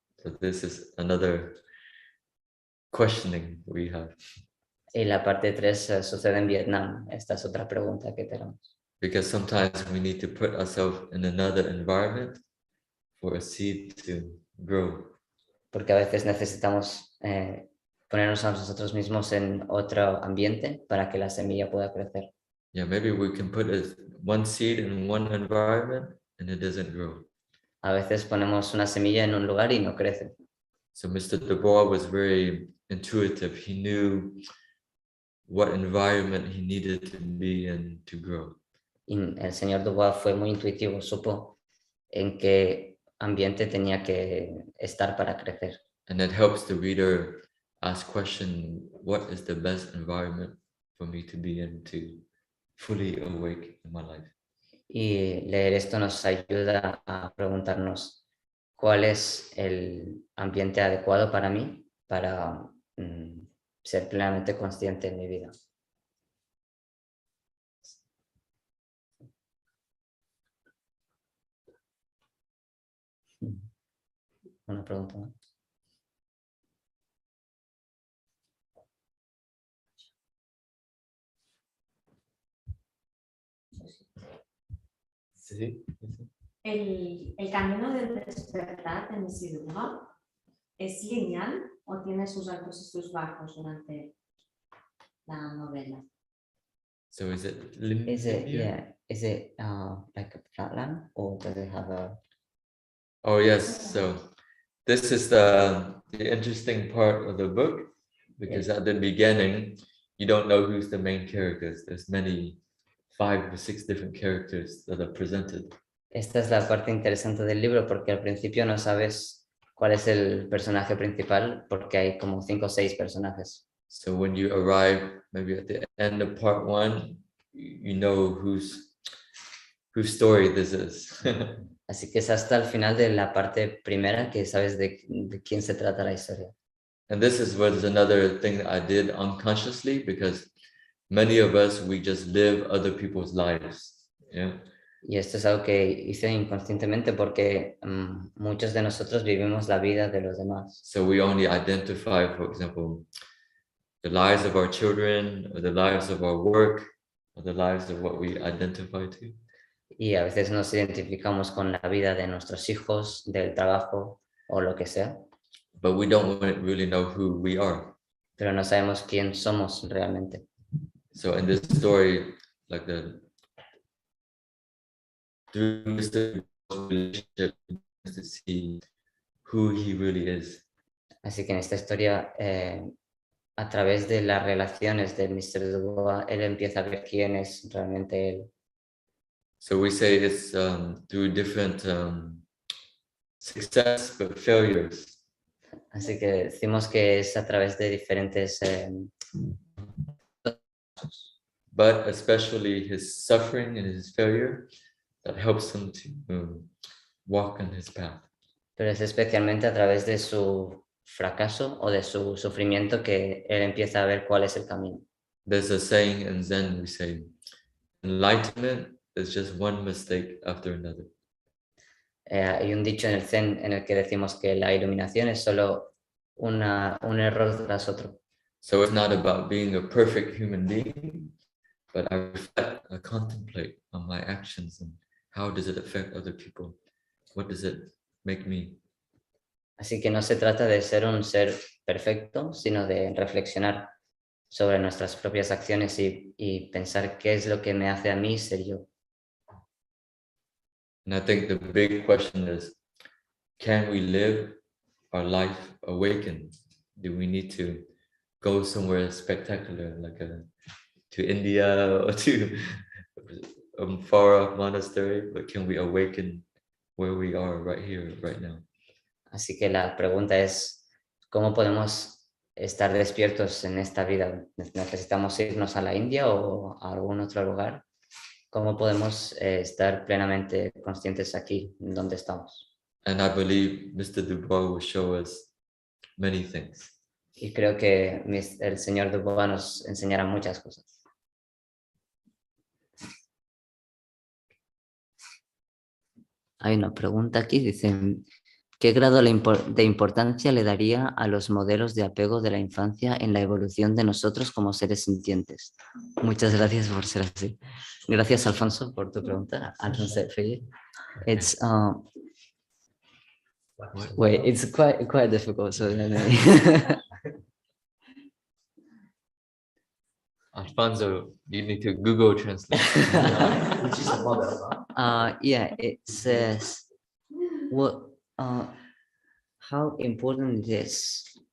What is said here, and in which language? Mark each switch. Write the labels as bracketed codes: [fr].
[en] So this is another questioning we have. [es] Y la parte 3 sucede en Vietnam. Esta es otra pregunta que tenemos. [en] Because sometimes we need to put ourselves in another environment for a seed to grow. [es] Porque a veces necesitamos ponernos a nosotros mismos en otro ambiente para que la semilla pueda crecer. [en] Yeah, maybe we can put one seed in one environment and it doesn't grow. [es] A veces ponemos una semilla en un lugar y no crece. [en] So Mr. Dubois was very intuitive. He knew what environment he needed to be in to grow. [es] Y el señor Dubois fue muy intuitivo, supo en qué ambiente tenía que estar para crecer. [en] And it helps the reader ask question, what is the best environment for me to be in to fully awake in my life? [es] Y leer esto nos ayuda a preguntarnos cuál es el ambiente adecuado para mí para ser plenamente consciente en mi vida. Una pregunta más. Sí. ¿El camino del despertar de Monsieur Dubois es lineal o tiene sus altos y sus bajos durante la novela? [en] So is it Is it linear? Like a flat line or does it have a? Oh yes, so this is the interesting part of the book, because at the beginning, you don't know who's the main characters. There's 5 or 6 different characters that are presented. [es] Esta es la parte interesante del libro, porque al principio no sabes cuál es el personaje principal, porque hay como 5 o 6 personajes. [en] So when you arrive, maybe at the end of part 1, you know whose story this is. [es] Así que es hasta el final de la parte primera que sabes de quién se trata la historia. [en] And this was another thing that I did unconsciously, because many of us, we just live other people's lives. Yeah. [es] Y esto es algo que hice inconscientemente porque muchos de nosotros vivimos la vida de los demás. [en] So we only identify, for example, the lives of our children, or the lives of our work, or the lives of what we identify to. [es] Y a veces nos identificamos con la vida de nuestros hijos, del trabajo o lo que sea. [en] But we don't really know who we are. [es] Pero no sabemos quién somos realmente. [en] So in this story, like through the relationship, to see who he really is. [es] Así que en esta historia, a través de las relaciones de Mr. Dubois, él empieza a ver quién es realmente él. [en] So we say it's through different success but failures. [es] Así que decimos que es a través de diferentes... [en] but especially his suffering and his failure that helps him to walk on his path. [es] Pero es especialmente a través de su fracaso o de su sufrimiento que él empieza a ver cuál es el camino. [en] There's a saying in Zen, we say, enlightenment is just one mistake after another. [es] Hay un dicho en el Zen en el que decimos que la iluminación es solo un error tras otro. [en] So it's not about being a perfect human being, but I reflect, I contemplate on my actions and how does it affect other people? What does it make me? [es] Así que no se trata de ser un ser perfecto, sino de reflexionar sobre nuestras propias acciones y pensar qué es lo que me hace a mí ser yo. [en] And I think the big question is, can we live our life awakened? Do we need to go somewhere spectacular, like to India or to a far-off monastery? But can we awaken where we are right here, right now? [es] Así que la pregunta es, ¿cómo podemos estar despiertos en esta vida? ¿Necesitamos irnos a la India o a algún otro lugar? ¿Cómo podemos estar plenamente conscientes aquí, donde estamos? [en] And I believe Mr. Dubois will show us many things. [es] Y creo que el señor Dubois nos enseñará muchas cosas. Hay una pregunta aquí, dice, ¿qué grado de importancia le daría a los modelos de apego de la infancia en la evolución de nosotros como seres sintientes? Muchas gracias por ser así. Gracias, Alfonso, por tu pregunta. [en] It's wait, it's quite difficult. So Alfonso, you need to Google Translate. Which is a model, yeah, it says what how important it is.